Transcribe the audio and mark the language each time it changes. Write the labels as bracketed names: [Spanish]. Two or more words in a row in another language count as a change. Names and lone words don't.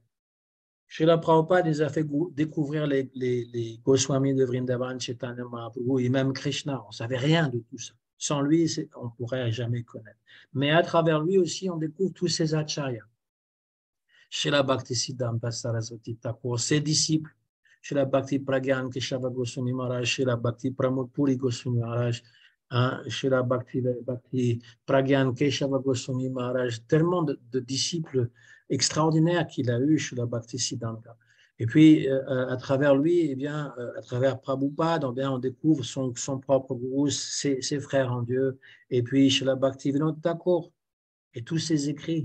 [French] Srila Prabhupada les a fait découvrir les Goswamis de Vrindavan, Chaitanya Mahaprabhu et même Krishna. On ne savait rien de tout ça. Sans lui, on ne pourrait jamais connaître. Mais à travers lui aussi, on découvre tous ces acharyas. Srila Bhaktisiddhanta Saraswati Thakur, ses disciples, Srila Bhakti Pragyan Keshava Goswami Maharaj, Srila Bhakti Pramod Puri Goswami Maharaj, Srila Bhakti Pragyan Keshava Goswami Maharaj, tellement de disciples extraordinaires qu'il a eu, Srila Bhaktisiddhanta. Et puis, à travers lui, eh bien, à travers Prabhupada, eh bien, on découvre son propre gourou, ses frères en Dieu, et puis Srila Bhaktivinoda Thakur et tous ses écrits.